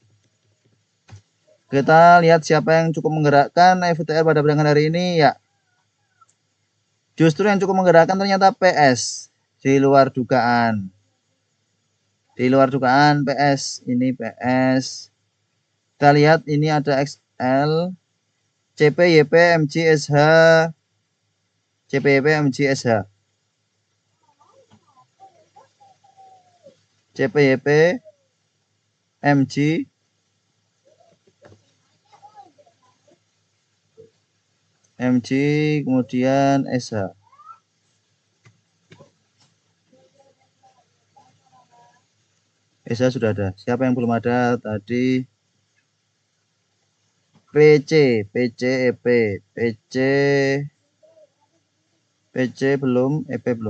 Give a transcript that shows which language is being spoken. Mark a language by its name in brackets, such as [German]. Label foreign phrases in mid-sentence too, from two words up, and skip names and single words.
[Indonesian] Kita lihat siapa yang cukup menggerakkan FUTR pada perdagangan hari ini, ya. Justru yang cukup menggerakkan ternyata PS. Di luar dugaan. Di luar dugaan PS. Ini PS. Kita lihat ini ada XL, CP, YP, MG, SH, CP, YP, MG, SH. CP, YP, MG, kemudian SH. ESA sudah ada. Siapa yang belum ada tadi? PC, EP, PC belum, EP belum.